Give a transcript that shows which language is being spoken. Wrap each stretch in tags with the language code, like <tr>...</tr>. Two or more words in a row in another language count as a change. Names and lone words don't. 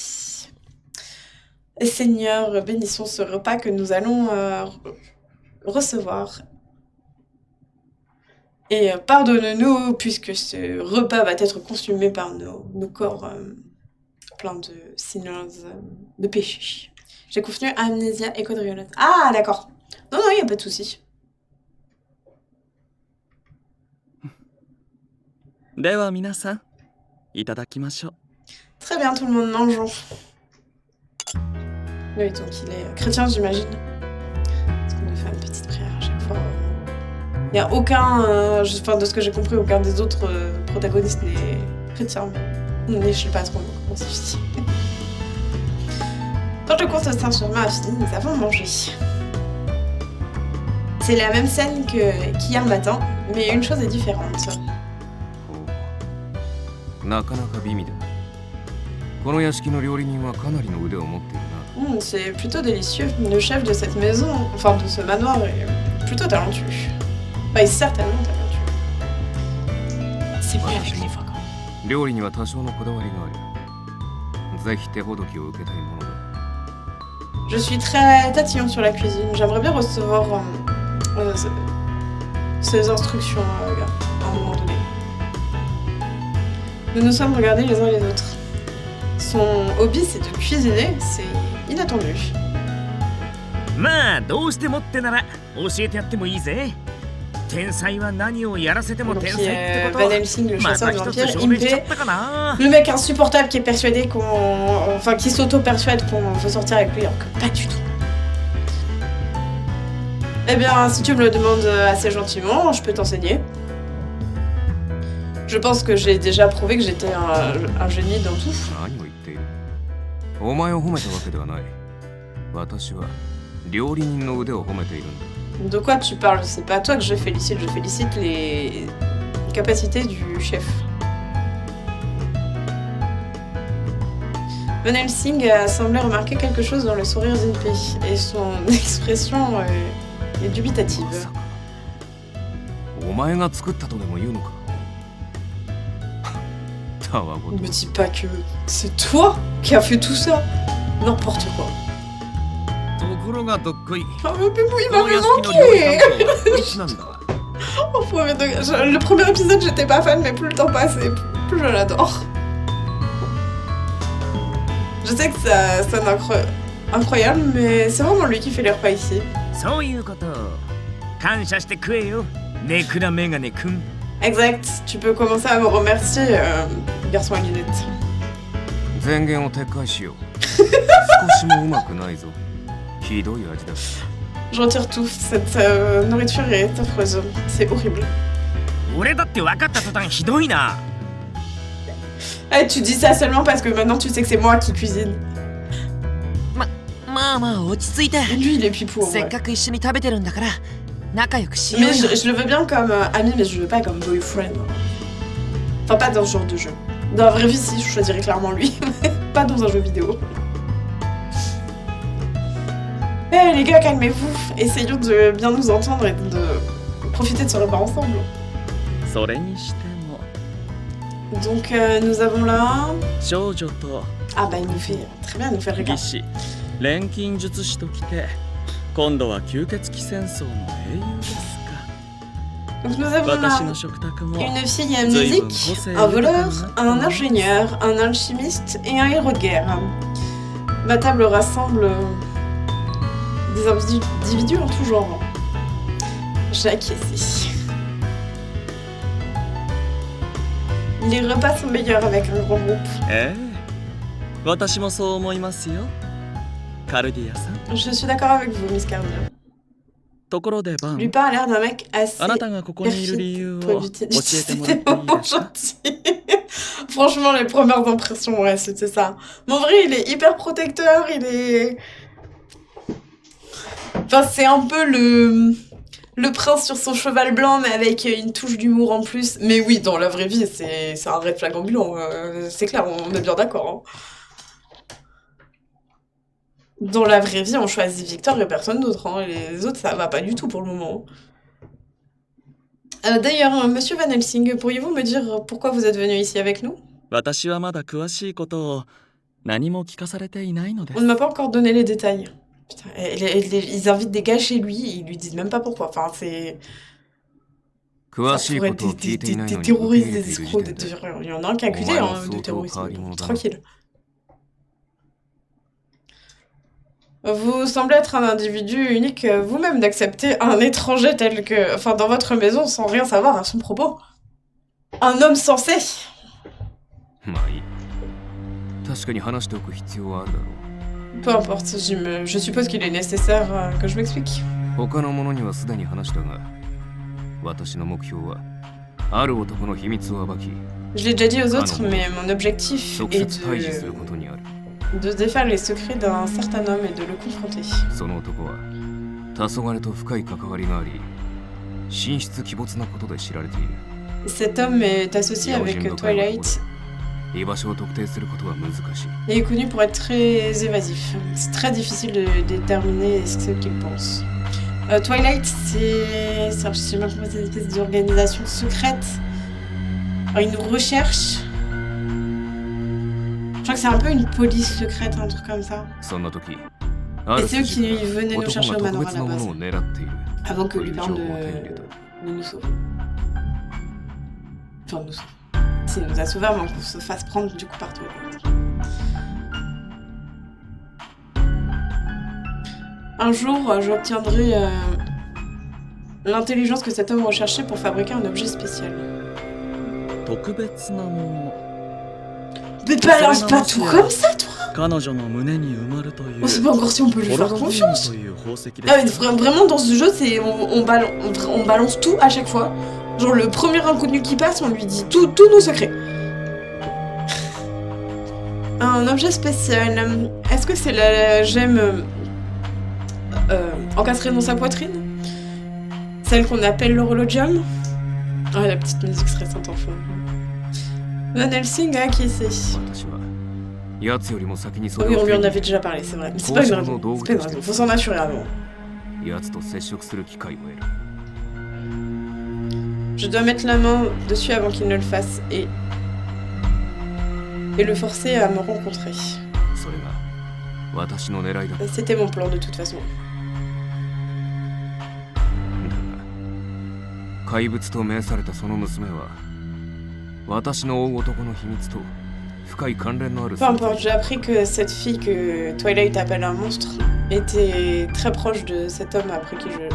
<fr>Seigneur, bénissons ce repas que nous allons recevoir. Et pardonne-nous, puisque ce repas va être consumé par nos corps pleins de sinners, de péchés. J'ai confondu Amnésia et Quadrillette. Ah, d'accord. Non, il n'y a pas de souci.</fr> <ja>では皆さん、いただきましょう。</ja> <fr>Très bien, tout le monde mangeons. Oui, donc il est chrétien, j'imagine. Parce qu'on doit faire une petite prière à chaque fois. Il n'y a aucun, de ce que j'ai compris, aucun des autres protagonistes n'est chrétien. Mais je sais pas trop comment c'est dit. Quand le comte de Saint-Germain a fini, nous avons mangé. C'est la même scène qu'hier matin, mais une chose est différente.</fr> <ja>なかなか美味だ。この屋敷の料理人はかなりの腕を持っているな。</ja> <fr>C'est plutôt délicieux. Le chef de cette maison, enfin de ce manoir, est plutôt talentueux. Enfin, il est certainement talentueux. C'est vrai avec les fois quand même.</fr> <ja>料理には多少のこだわりがある。ぜひ手ほどきを受けたいものだ。</ja> <fr>Je suis très tatillon sur la cuisine. J'aimerais bien recevoir ces instructions à un moment donné. Nous nous sommes regardés les uns les autres. Son hobby, c'est de cuisiner. C'est inattendu.</fr> <ja>まあどうしてもってなら教えてやってもいいぜ。天才は何をやらせても</ja> <fr>Donc,</fr> <ja>天才ってこ</ja> <fr>Van</fr> <ja>と</ja> <fr>Helsing, le</fr> <ja>ま</ja> <fr>chasseur</fr> <ja>た</ja> <fr>de</fr> <ja>一つ</ja> <fr>vampires,</fr> <ja>証明しちゃっ</ja> <fr>Impé,</fr> <ja>たかな。</ja> <fr>le mec insupportable qui est persuadé qui s'auto-persuade qu'on veut sortir avec lui, alors que pas du tout. Eh bien, si tu me le demandes assez gentiment, je peux t'enseigner. Je pense que j'ai déjà prouvé que j'étais un génie dans tout.</fr> <ja>何を言っている。お前を褒めたわけではない。私は料理人の腕を褒めているんだ。</ja> <fr>De quoi tu parles? C'est pas toi que je félicite les capacités du chef. Van Helsing a semblé remarquer quelque chose dans le sourire d'Impé, et son expression est dubitative.</fr> <ja>お前が作ったとでも言うのか。たわご</ja> <fr>Ne</fr> <ja>と。</ja> <fr>me dis pas que c'est toi qui as fait tout ça. N'importe quoi.</fr> <ja>と心がどっこい。</ja> <fr>Oh, mais oui, il</fr> <ja>この</ja> <fr>m'avait</fr> <ja>屋敷の料理</ja> <fr>manqué.</fr> <ja>担当はいつなんだ。</ja> <fr>Au premier degré. Le premier épisode, j'étais pas fan, mais plus le temps passait, plus je l'adore. Je sais que ça sonne incroyable, mais c'est vraiment lui qui fait les repas ici.</fr> <ja>そういうこと。感謝して食えよ、ネクラメガネくん。</ja> <fr>Exact, tu peux commencer à me remercier, garçon à lunettes.</fr> <ja>前言を撤回しよう。少しもうまくないぞ。ひどい味だ。</ja> <fr>Je retire tout, cette nourriture est affreuse, c'est horrible.</fr> <ja>俺だって分かった途端ひどいな。</ja> <fr>Eh, tu dis ça seulement parce que maintenant tu sais que c'est moi qui cuisine.</fr> <ja>まあまあ落ち着いて</ja> <fr>Lui, il est pipou en</fr> <ja>せっ</ja> <fr>vrai.</fr> <ja>かく一緒に食べてるんだから仲良くしよう</ja> <fr>Mais</fr> <ja>よ</ja> <fr>je le veux bien comme ami, mais je le veux pas comme boyfriend. Enfin, pas dans ce genre de jeu. Dans la vraie vie, si, je choisirais clairement lui, mais pas dans un jeu vidéo. Eh les gars, calmez-vous. Essayons de bien nous entendre et de profiter de ce repas ensemble.</fr> <ja>それにしても</ja> <fr>Donc, nous avons là...</fr> <ja>少女と</ja> <fr>Ah bah, il nous fait... Très bien, il nous fait le</fr> <ja>技</ja> <fr>regard.</fr> <ja>師錬金術師ときて今度は吸血鬼戦争の英雄ですか。</ja> <fr>Donc, nous avons là...</fr> <ja>私の食卓も</ja> <fr>Une fille à musique, un voleur, un ingénieur, un alchimiste et un héros de guerre. Ma table rassemble des individus en tout genre. J'ai acquiescé. Les repas sont meilleurs avec un grand groupe.</fr> <ja>ええ私もそう思いますよカルディアさん。</ja> <fr>Je suis d'accord avec vous, Miss Cardia.</fr> <ja>ところでバン</ja> <fr>Lupin a l'air d'un mec assez</fr> <ja>あなたがここにいる理由</ja> <fr>perfide</fr> <ja>を</ja> <fr>pour</fr> <ja>教</ja> <fr>lutter.</fr> <ja>えてもらってい</ja> <fr>C'était</fr> <ja>い</ja> <fr>vraiment</fr> <ja>ですか。</ja> <fr>gentil. Franchement, les premières impressions, ouais, c'était ça. Mais en vrai, il est hyper protecteur, il est... Enfin, c'est un peu le prince sur son cheval blanc, mais avec une touche d'humour en plus. Mais oui, dans la vraie vie, c'est un</fr> <en>red flag</en> <fr>ambulant. C'est clair, on est bien d'accord. Hein. Dans la vraie vie, on choisit Victor et personne d'autre. Hein. Les autres, ça va pas du tout pour le moment. D'ailleurs, monsieur Van Helsing, pourriez-vous me dire pourquoi vous êtes venu ici avec nous?</fr> <ja>私はまだ詳しいことを何も聞かされていないので</ja> <fr>On</fr> <ja>す</ja> <fr>ne m'a pas encore donné les détails. Putain, ils invitent des gars chez lui, ils lui disent même pas pourquoi. Enfin, c'est...</fr> <ja>詳</ja> <fr>Ça</fr> <ja>しい</ja> <fr>pourrait</fr> <ja>こ</ja> <fr>être</fr> <ja>とを聞いていない</ja> <fr>des</fr> <ja>のに受け</ja> <fr>terroristes,</fr> <ja>入れ</ja> <fr>des</fr> <ja>ている時</ja> <fr>escrocs,</fr> <ja>点で</ja> <fr>il y en a un qui est accusé Ouais, hein, saut de au terrorisme, pari, donc mon tranquille. Vous semblez être un individu unique vous-même d'accepter un étranger tel que... Enfin, dans votre maison sans rien savoir à son propos. Un homme sensé.</fr> <ja>まあいい。確かに話しておく必要はあるだろ</ja> <fr>Peu importe, je suppose qu'il est nécessaire que je m'explique.</fr> <ja>う。他の者にはすでに話したが、私の目標はある男の秘密を暴き、</ja> <fr>Je l'ai déjà dit aux autres, mais mon objectif</fr> <ja>直</ja> <fr>est</fr> <ja>接対峙することにある。</ja> <fr>de défaire les secrets d'un certain homme et de le confronter.</fr> <ja>その男は黄昏と深い関わりがあり、神出鬼没なことで知られている。</ja> <fr>Cet homme est associé avec Twilight</fr> <ja>居場所を特定することは難しい。</ja> <fr>et est connu pour être très évasif. C'est très difficile de déterminer ce qu'il pense. Twilight, c'est je sais même pas, c'est une espèce d'organisation secrète. Alors, ils nous recherchent. Je crois que c'est un peu une police secrète, un truc comme ça.</fr> <ja>そんな時、</ja> <fr>Et c'est eux qui venaient nous</fr> <ja>男</ja> <fr>chercher</fr> <ja>が</ja> <fr>au</fr> <ja>特</ja> <fr>manoir à</fr> <ja>別</ja> <fr>la</fr> <ja>なも</ja> <fr>base.</fr> <ja>のを狙っている。</ja> <fr>Avant que</fr> <ja>という</ja> <fr>Lupin</fr> <ja>情報を手に入れた。</ja> <fr>ne nous sauve. Enfin, nous sauve. S'il nous a sauvés, avant qu'on se fasse prendre du coup par Twilight. Un jour, j'obtiendrai l'intelligence que cet homme recherchait pour fabriquer un objet spécial.</fr> <ja>特別なも</ja> <fr>Mais balance pas tout comme ça, toi!</fr> <ja>の彼女の胸に埋まるという</ja> <fr>On sait pas encore si on peut lui</fr> <ja>ホ</ja> <fr>faire</fr> <ja>ロロビウム</ja> <fr>confiance.</fr> <ja>という宝石で</ja> <fr>Ah, mais</fr> <ja>す。</ja> <fr>vraiment, dans ce jeu, c'est on balance tout à chaque fois. Genre, le premier inconnu qui passe, on lui dit tous nos secrets. Un objet spécial. Est-ce que c'est la gemme encastrée dans sa poitrine? Celle qu'on appelle l'horologium? Ah, la petite musique stressante en fond. Van Helsing a acquiescé.</fr> <ja>私は奴よりも先にそ</ja> <fr>Oh</fr> <ja>れ</ja> <fr>oui,</fr> <ja>を</ja> <fr>on lui</fr> <ja>手</ja> <fr>en</fr> <ja>に</ja> <fr>avait déjà parlé, c'est vrai. Mais c'est pas une raison. C'est pas une raison. Faut s'en assurer avant.</fr> <ja>奴と接触する機会を得る。</ja> <fr>Je dois mettre la main dessus avant qu'il ne le fasse et le forcer à me rencontrer.</fr> <ja>それが私の狙いだ。</ja> <fr>C'était mon plan de toute façon.</fr> <ja>だが怪物と命されたその娘は私の追う男の秘密と深い関連のある</ja> <fr>Peu importe, j'ai appris que cette fille que Twilight appelle un monstre était très proche de cet homme après qui je...</fr>